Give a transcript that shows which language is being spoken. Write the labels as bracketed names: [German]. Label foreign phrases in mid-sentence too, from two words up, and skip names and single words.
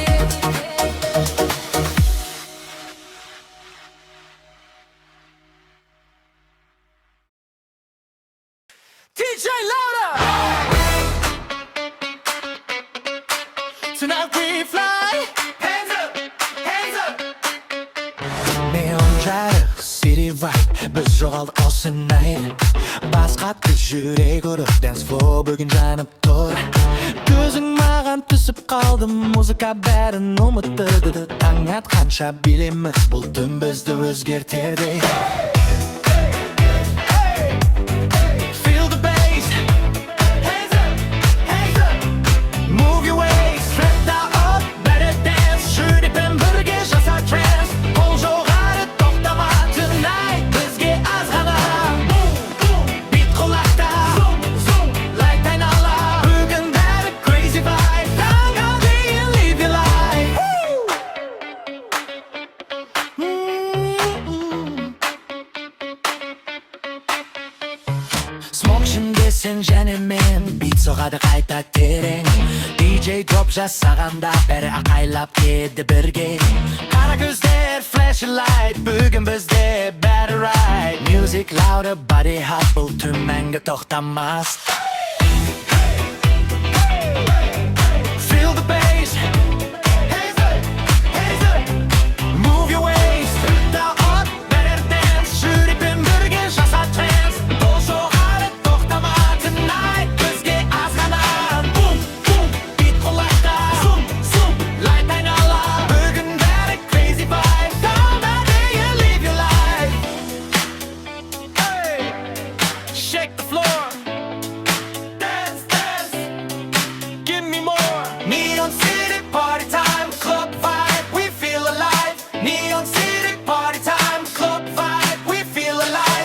[English] DJ Louder! Tonight we fly. Hands up, hands up. Neon жарық, city vibe, [Kazakh] біз жоғалдық осы night. Бас қатты жүрек ұрып, [English] dance floor [Kazakh] бүгін жанып тұр. Көзің маған түсіп қалды, музыка бәрін ұмыттырды. Таң атқанша билеміз, бұл түн бізді өзгертеді. [English] Feel the bass. Hands up, hands up. Move your waist, stretch out, better dance. [Kazakh] Жүрекпен бірге жаса trance. Қол жоғары тоқтама tonight. Бізге аз ғана beat құлақта, light айнала. Бүгін бәрі [English] crazy vibe. [Kazakh] Таңға дейін [English] live your life. [Kazakh] Smoke ішінде сен және мен, beat соғады қайта терең. DJ дроп жасағанда бәрі ақайлап еді бірге. Қара көздер [English] flashing light, [Kazakh] бүгін бізде бәрі right. [English] Music louder, body hot, [Kazakh] бұл түн мәңгі тоқтамас. [English] Feel the bass. Hands up, hands up. Move your waist, stretch out, better dance. [Kazakh] Жүрекпен бірге жаса trance. Қол жоғары тоқтама tonight. Бізге аз ғана beat құлақта, light айнала. Бүгін бәрі [English] crazy vibe. [Kazakh] Таңға дейін [English] live your life. Hey, shake the floor. Dance, dance. Give me more. Neon City party time, club vibe, we feel alive. Neon City party time, club vibe, we feel alive.